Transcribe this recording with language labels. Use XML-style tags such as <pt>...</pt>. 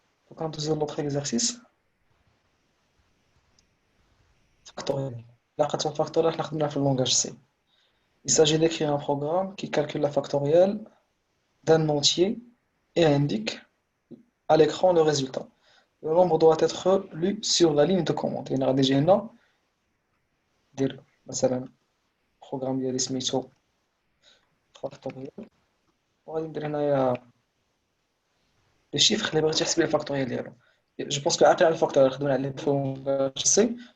<ar>دوك غندوزو لوطخ اكزرسيس factoriel.</ar> <fr>La réaction factorielle</fr> <ar>نخدموها في</ar> <fr>le langage C. Il s'agit d'écrire un programme qui calcule la factorielle d'un entier et indique à l'écran le résultat. Le nombre doit être lu sur la ligne de commande. Il y a déjà</fr> <ar>هنا دير مثلا programme ديالي سميتو factoriel وغادي ندير هنايا لي شيفر اللي بغيتي تحسب لي الفاكتوريال ديالو.</ar> <fr>جو بونس كو</fr> <ar>عاقل على الفاكتوريال خدمنا عليه في سي.</ar>